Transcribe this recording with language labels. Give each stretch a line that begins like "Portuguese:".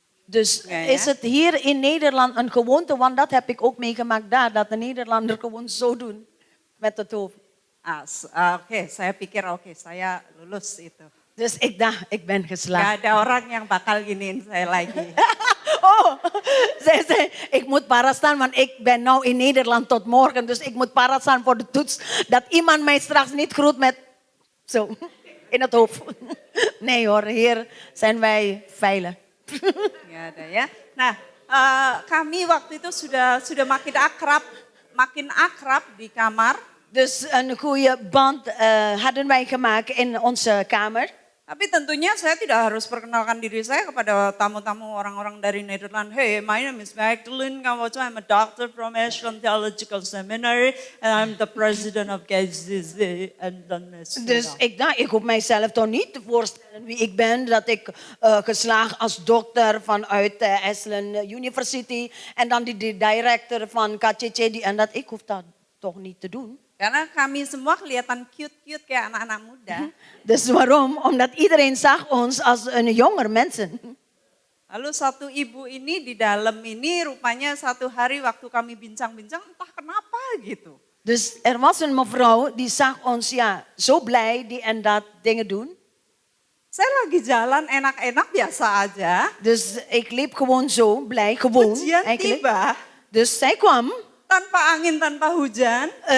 Dutch: Dus Ja, ja. is het hier in Nederland een gewoonte, want dat heb ik ook meegemaakt daar, dat de Nederlander gewoon zo doen met het hoofd.
Indonesian: Oke, saya pikir oke, saya lulus itu.
Dutch: Dus ik dacht, ik ben geslaagd.
Indonesian: Gak ada orang yang bakal giniin saya lagi.
Dutch: Oh, zij zei, ik moet paraat staan, want ik ben nou in Nederland tot morgen. Dus ik moet paraat staan voor de toets. Dat iemand mij straks niet groet met zo in het hoofd. Nee hoor, hier zijn wij veilig.
Indonesian: Gak ada ya. Nah, kami waktu itu sudah makin akrab di kamar.
Dutch: Dus een goede band hadden wij gemaakt in onze kamer.
Indonesian: Tapi tentunya saya tidak harus perkenalkan diri saya kepada tamu-tamu orang-orang dari Nederland.
English: Hey, my name is Magdalene Kawoco. I'm a doctor from Ashland Theological Seminary. And I'm the president of KCC.
Dutch: En dan Dus ik dacht, ik hoef mijzelf toch niet te voorstellen wie ik ben. Dat ik geslaagd als dokter vanuit Ashland University. En dan die director van KCC. En dat, ik hoef dat toch niet te doen.
Indonesian: Karena kami semua kelihatan cute-cute kayak anak-anak muda.
Dutch: Dus waarom? Omdat iedereen zag ons als een jonger mensen.
Indonesian: Lalu satu ibu ini di dalam ini rupanya satu hari waktu kami bincang-bincang entah kenapa gitu.
Dutch: Dus er was een mevrouw die zag ons ja, zo blij die en dat dingen doen.
Indonesian: Saya lagi jalan enak-enak biasa aja.
Dutch: Dus ik liep gewoon zo, blij, gewoon
Indonesian: Ujian
Dutch: eigenlijk.
Indonesian: tiba,
Dutch: Dus zij kwam,
Indonesian: tanpa angin, tanpa hujan.